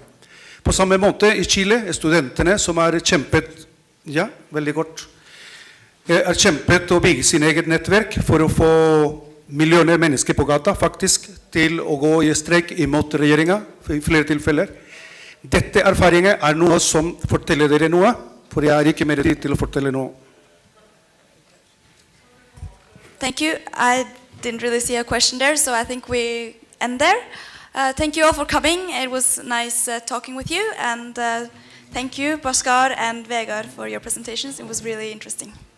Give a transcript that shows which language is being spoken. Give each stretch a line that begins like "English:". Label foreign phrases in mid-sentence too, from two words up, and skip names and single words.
Norwegian: På samme måte i Chile, studentene som kjempet, ja, veldig godt, kjempet å bygge sin eget nettverk for å få millioner mennesker på gata faktisk til å gå i streik imot regjeringen i flere tilfeller. Dette erfaringer noe som forteller dere noe, for jeg har ikke mer tid til å fortelle noe.
English: Thank you. I didn't really see a question there, so I think we end there. Thank you all for coming. It was nice talking with you, and thank you, Bhaskar and Vegard, for your presentations. It was really interesting.